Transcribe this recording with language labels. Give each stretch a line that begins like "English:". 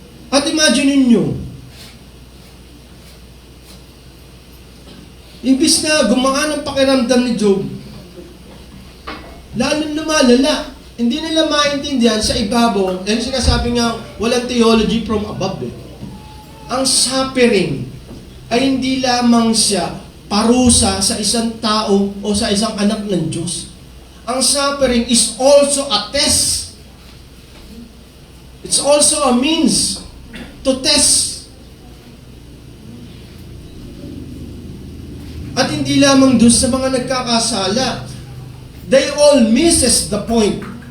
Filipino: At imagine ninyo, imbis na gumaan ang pakiramdam ni Job, lalong lumalala. Hindi nila maintindihan sa ibabaw, dahil sinasabi nga, walang theology from above. Ang suffering ay hindi lamang siya parusa sa isang tao o sa isang anak ng Diyos.
English: Ang suffering is also a test. It's also a means to test.
Filipino: At hindi lamang doon sa mga nagkakasala.
English: They all misses the point.